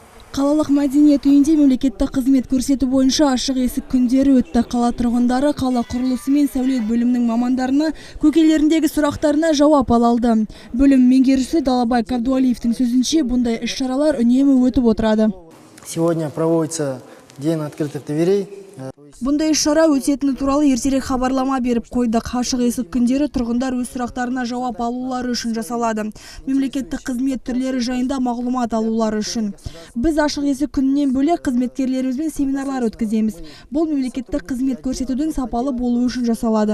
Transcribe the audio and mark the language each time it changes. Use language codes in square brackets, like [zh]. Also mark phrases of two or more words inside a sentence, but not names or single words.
[kk] Қалалық мәдениет үйінде мемлекеттік қызмет көрсету бойынша ашық есік күндері өтті. Қала тұрғындары қала құрылысы мен сәулет бөлімінің мамандарына көкейлеріндегі сұрақтарына жауап ала алды. Бөлім меңгерушісі Далабай Кабдуалиевтің сөзінше, бұндай іс-шаралар үнемі өтіп отырады. [ru] Сегодня проводится день открытых дверей. [kk] Бұндай іс-шара өтетіні туралы ертерек хабарлама беріп қойдық. Ашық есік күндері тұрғындар өз сұрақтарына жауап алулары үшін жасалады. Мемлекеттік қызмет түрлері жайында мағлұмат алулары үшін. Біз ашық есік күнінен бөлек қызметкерлерімізбен семинарлар өткіземіз. Бұл мемлекеттік қызмет көрсетудің сапалы болуы үшін жасалады.